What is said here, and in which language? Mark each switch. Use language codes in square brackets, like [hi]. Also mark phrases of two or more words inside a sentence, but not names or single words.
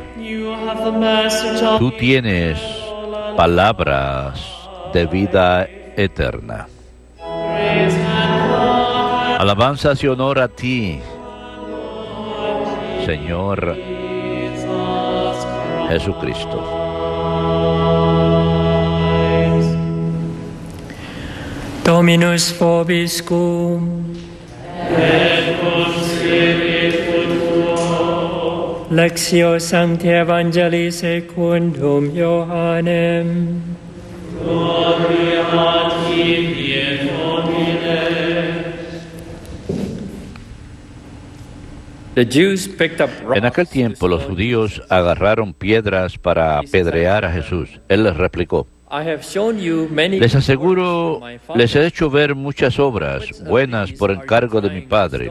[es] Tú tienes palabras de vida eterna. Alabanzas y honor a ti, Señor Jesucristo. [la] Dominus vobiscum. Et cum spiritu tuo. Lectio Sancti Evangelii secundum Ioannem. [es] Gloria a ti, Domine. En aquel tiempo los judíos agarraron piedras para apedrear a Jesús. Él les replicó: les aseguro, les he hecho ver muchas obras buenas por encargo de mi Padre.